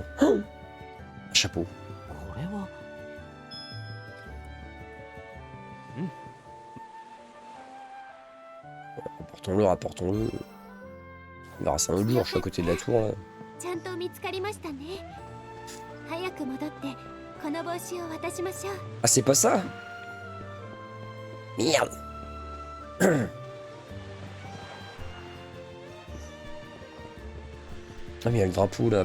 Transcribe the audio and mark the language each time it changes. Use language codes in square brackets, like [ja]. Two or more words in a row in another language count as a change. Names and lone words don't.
[fr] Oh, un chapeau. Rapportons-le, rapportons-le. On verra ça un autre jour, je suis à côté de la tour là. [ja] ちゃんと見つかりましたね。早く戻ってこの帽子を渡しましょう。 [fr] Ah, c'est pas ça? Merde. Ah mais il y a le drapeau là.